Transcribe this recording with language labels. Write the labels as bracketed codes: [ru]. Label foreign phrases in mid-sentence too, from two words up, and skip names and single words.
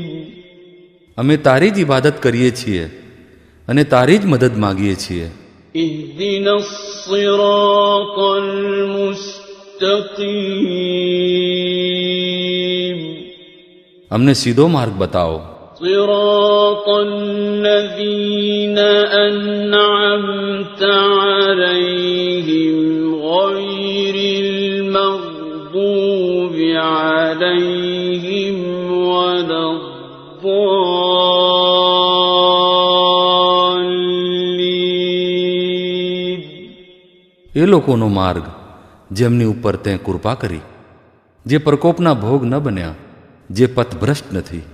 [gu] અમે તારી જ ઇબાદત કરીએ છીએ અને તારી જ મદદ માગીએ છીએ. [ar] اهدنا الصراط المستقيم. [gu] અમને સીધો માર્ગ બતાવો. [ar] صراط الذين أنعمت عليهم غير المغضوب عليهم ولا الضالين. [gu] એ લોકોનો માર્ગ જેમની ઉપર તે કૃપા કરી, જે પ્રકોપના ભોગ ન બન્યા, જે પથભ્રષ્ટ નથી.